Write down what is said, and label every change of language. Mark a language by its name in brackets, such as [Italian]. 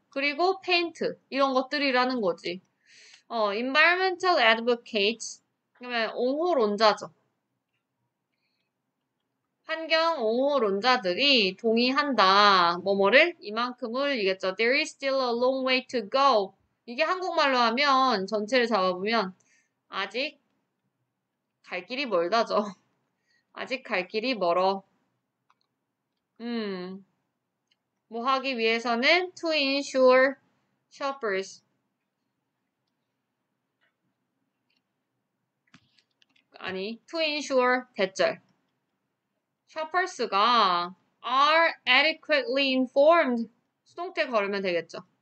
[Korean] 그리고 페인트 이런 것들이라는 거지. [English] environmental advocates [Korean] 그러면 옹호론자죠. 환경 옹호론자들이 동의한다. 뭐뭐를 이만큼을 이겠죠. [English] There is still a long way to go. [Korean] 이게 한국말로 하면 전체를 잡아보면 아직 갈 길이 멀다죠. 아직 갈 길이 멀어. 뭐 하기 위해서는 [English] to ensure shoppers [Korean] 아니 [English] to ensure [Korean] 대절 [English] shoppers가 are adequately informed [Korean] 수동태 걸으면 되겠죠.